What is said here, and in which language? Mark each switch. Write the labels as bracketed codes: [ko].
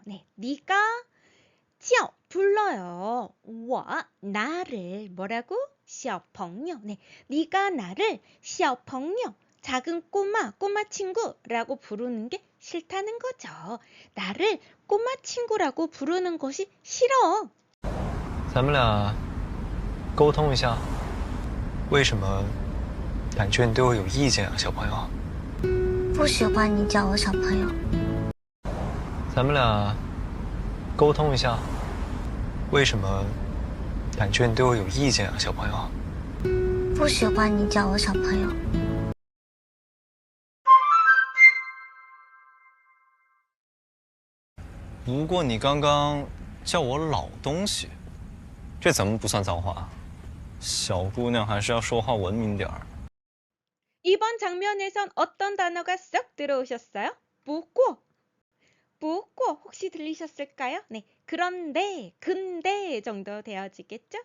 [ko] 네, 네가 叫 불러요. 我 나를 뭐라고? 小朋友. 네, 네가 나를 [zh] 小朋友 [ko] 작은 꼬마 친구라고 부르는 게 싫다는 거죠. 나를 꼬마 친구라고 부르는 것이 싫어. [zh] 咱们俩沟通一下，为什么感觉你对我有意见啊，小朋友？不喜欢你叫我小朋友。咱们俩沟通一下，为什么感觉你对我有意见啊，小朋友？不喜欢你叫我小朋友。不过你刚刚叫我老东西，这怎么不算脏话？小姑娘还是要说话文明点儿。 [ko] 이번 장면에선 어떤 단어가 쏙 들어오셨어요? 不过 혹시 들리셨을까요? 네, 그런데, 근데 정도 되어지겠죠?